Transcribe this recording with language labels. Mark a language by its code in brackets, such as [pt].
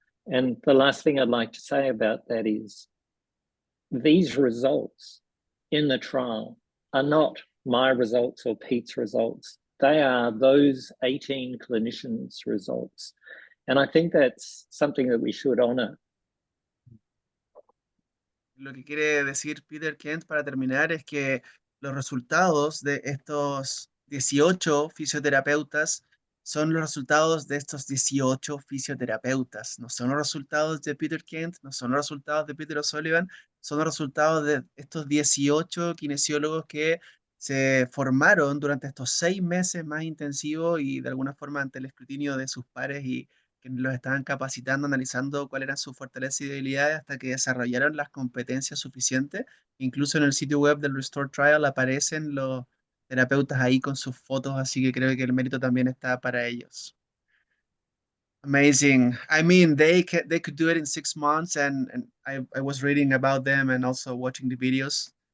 [en] And the last thing I'd like to say about that is these results in the trial are not my results or Pete's results. They are those 18 clinicians' results. And I think that's something that we should honor. [es] Lo que quiere decir Peter Kent para terminar es que los resultados de estos 18 fisioterapeutas son los resultados de estos 18 fisioterapeutas. No son los resultados de Peter Kent, no son los resultados de Peter O'Sullivan, son los resultados de estos 18 kinesiólogos que se formaron durante estos 6 meses más intensivos y de alguna forma ante el escrutinio de sus pares y que los estaban capacitando, analizando cuáles eran sus fortalezas y debilidades hasta que desarrollaron las competencias suficientes. Incluso en el sitio web del Restore Trial aparecen los terapeutas ahí con sus fotos, así que creo que el mérito también está para ellos. [en] Amazing. I mean, they could do it in 6 months, and I was reading about them and also watching the videos.